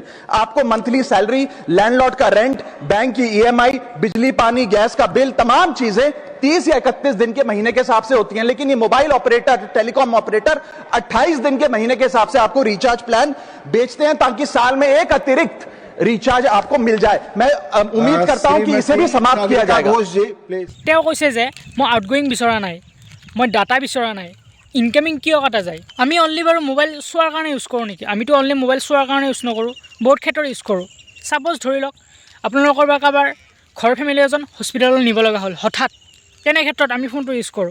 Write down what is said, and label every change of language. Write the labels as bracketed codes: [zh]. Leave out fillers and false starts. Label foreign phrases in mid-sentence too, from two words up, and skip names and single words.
[hi] आपको [en] monthly salary, [hi] लैंडलॉर्ड का रेंट, बैंक की ईएमआई, बिजली पानी गैस का बिल, तमाम चीजें 30 या 31 दिन के महीने के हिसाब से होती हैं। लेकिन ये [en] mobile operator, telecom operator [hi] 28 दिन के महीने के हिसाब से आपको [en] recharge plan [hi] बेचते हैं, ताकि साल में एक अतिरिक्त रिचार्ज आपको मिल जाए। मैं उम्मीद करता हूं कि इसे भी समाप्त किया जाएगा। [as] তেওঁ কৈছে যে মই আউটগোয়িং বিচৰা নাই, মই ডাটা বিচৰা নাই, ইনকামিং কিয় কাটা যায়? আমি অনলি বাৰু মোবাইল চোৱাৰ কাৰণে ইউজ কৰোঁ নেকি? আমিতো অনলি মোবাইল চোৱাৰ কাৰণে ইউজ নকৰোঁ, বহুত ক্ষেত্ৰত ইউজ কৰোঁ। ছাপ'জ ধৰি লওক আপোনালোকৰ বা কাৰোবাৰ ঘৰৰ ফেমিলি এজন হস্পিটেললৈ নিব লগা হ'ল হঠাৎ, তেনে ক্ষেত্ৰত আমি ফোনটো ইউজ কৰোঁ।